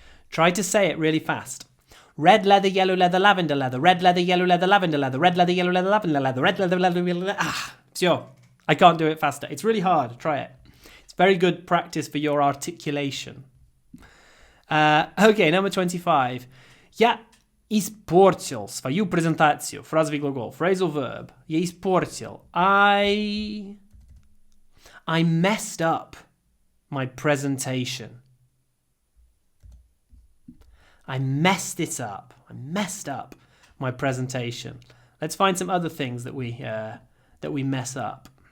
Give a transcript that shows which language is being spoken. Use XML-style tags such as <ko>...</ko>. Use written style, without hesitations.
<en>Try to say it really fast. Red leather, yellow leather, lavender leather. Red leather, yellow leather, lavender leather. Red leather, yellow leather, lavender leather. Red leather, yellow leather. Sure. I can't do it faster. It's really hard. Try it. It's very good practice for your articulation. Okay, number 25.</en> <ru>Я испортил свою презентацию. Фразовый глагол.</ru> <en>Phrasal verb.</en> <ru>Я испортил.</ru> <en>I messed up my presentation. I messed it up. I messed up my presentation. Let's find some other things that we mess up.</en>